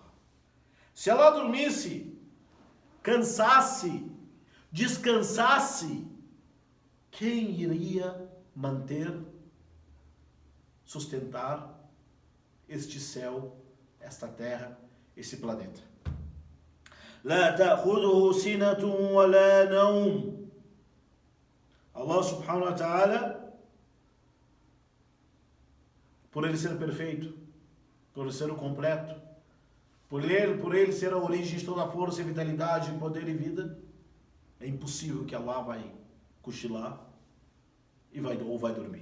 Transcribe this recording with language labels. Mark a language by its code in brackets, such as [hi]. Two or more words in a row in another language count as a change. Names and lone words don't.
[pt] Se ela dormisse, cansasse, descansasse, quem iria manter, sustentar este céu, esta terra, esse planeta? [ar] La ta'khudhuhu sinatun wa la nawm. Allah subhanahu wa ta'ala, [pt] por ele ser perfeito, por ele ser o completo, por ele ser a origem de toda a força, vitalidade, poder e vida, é impossível que Allah vai cochilar ou vai dormir.